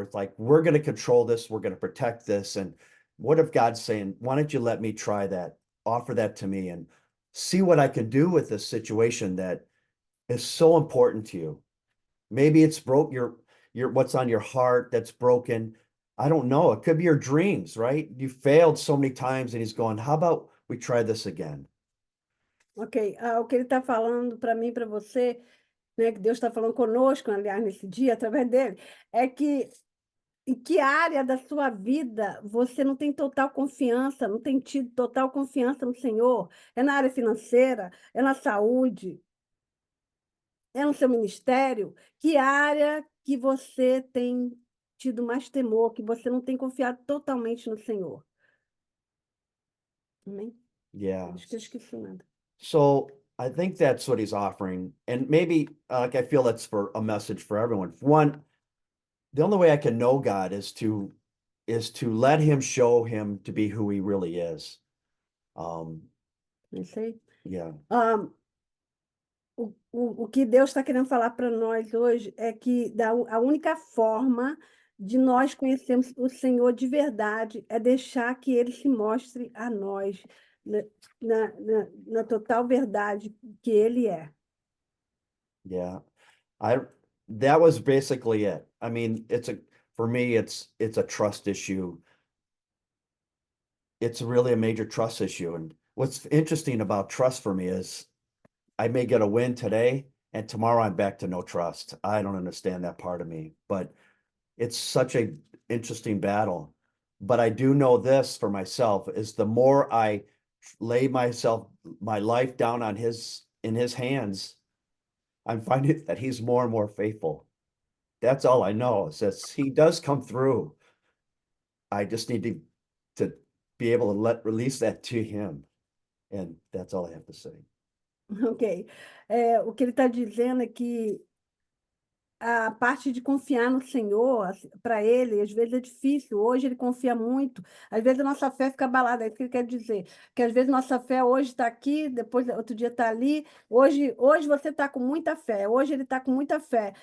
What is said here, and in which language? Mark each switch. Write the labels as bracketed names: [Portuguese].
[English] And we're like, we're going to control this. We're going to protect this. And what if God's saying, why don't you let me try that, offer that to me and see what I can do with this situation that is so important to you. Maybe it's broke your what's on your heart that's broken. I don't know. It could be your dreams, right? You failed so many times and he's going, how about we try this again? [Portuguese] Ok, o que ele está falando para mim, para você, né, que Deus está falando conosco, aliás, nesse dia, através dele, é que em que área da sua vida você não tem total confiança, não tem tido total confiança no Senhor? É na área financeira? É na saúde? É no seu ministério? Que área que você tem tido mais temor, que você não tem confiado totalmente no Senhor? Amém? [English] Yeah. [Portuguese] Acho que eu esqueci nada. [English] So I think that's what he's offering. And maybe like I feel that's for a message for everyone. One, the only way I can know God is to let him show him to be who he really is. [Portuguese] Não sei. [English] Yeah. [Portuguese] O que Deus está querendo falar para nós hoje é que a única forma de nós conhecermos o Senhor de verdade é deixar que Ele se mostre a nós na total verdade que Ele é. [English] Yeah. That was basically it. I mean, for me, it's a trust issue. It's really a major trust issue. And what's interesting about trust for me is I may get a win today and tomorrow I'm back to no trust. I don't understand that part of me, but it's such a interesting battle. But I do know this for myself is the more I lay my life down in his hands, I'm finding that he's more and more faithful. That's all I know is that he does come through. I just need to be able to release that to him. And that's all I have to say. [Portuguese] Ok. O que ele está dizendo é que a parte de confiar no Senhor, para ele, às vezes é difícil. Hoje ele confia muito. Às vezes a nossa fé fica abalada. É isso que ele quer dizer. Que às vezes nossa fé hoje está aqui, depois outro dia está ali. Hoje você está com muita fé. Hoje ele está com muita fé.